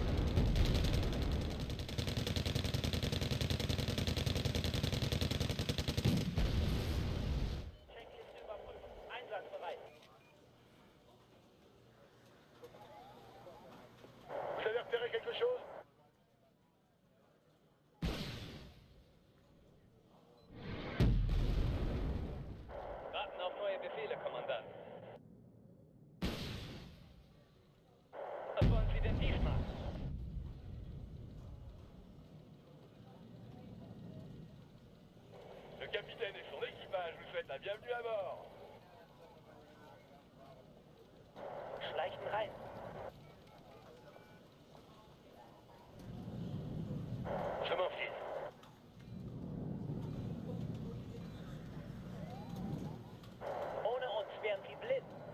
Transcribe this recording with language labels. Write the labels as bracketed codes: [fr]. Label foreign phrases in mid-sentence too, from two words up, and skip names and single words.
[fr] Vous avez repéré quelque chose? [de] Warten auf neue Befehle, Kommandant. Was wollen Sie denn diesmal? [fr] Le capitaine et son équipage vous souhaitent la bienvenue à bord. [de] Schleichen rein. [fr] Je m'enfile. [de] Ohne uns wären Sie blind.